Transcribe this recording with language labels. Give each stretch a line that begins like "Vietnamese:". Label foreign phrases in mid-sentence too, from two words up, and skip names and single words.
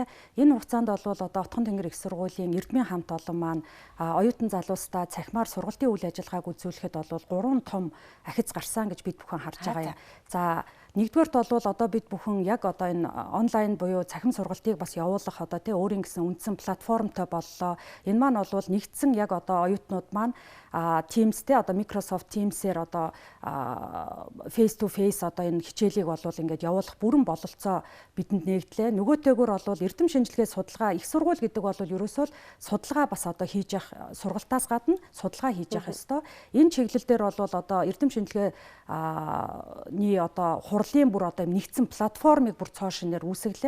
Mongolian: Энэ хугацаанд бол одоо Отгон тэнгэр их сургуулийн эрдмийн хамт олон маань оюутан залуустаа цахимаар сургалтын үйл ажиллагааг үзүүлэхэд бол 3 том ахиц гарсан гэж бид бүхэн харж байгаа юм. За нэгдүгээрт бол одоо бид бүхэн яг одоо энэ онлайн буюу цахим сургалтыг бас явуулах одоо тий өөрийн гэсэн үндсэн платформтой боллоо. Энэ маань бол нэгдсэн яг одоо оюутнууд маань Teams те одоо Microsoft Teams-ээр одоо
English: face to face
Mongolian: одоо энэ хичээлийг бол ингээд явуулах бүрэн бололцоо бидэнд нэгдлээ. Нөгөөтэйгөр бол эрдэм шинжилгээ судалгаа их сургууль гэдэг бол ерөөсөө л судалгаа бас одоо хийж явах сургалтаас гадна судалгаа хийж явах ёстой. Энэ чиглэл дээр бол одоо эрдэм шинжилгээний одоо хурлын бүр одоо нэгдсэн платформыг бүр цоо шинээр үүсгэлээ.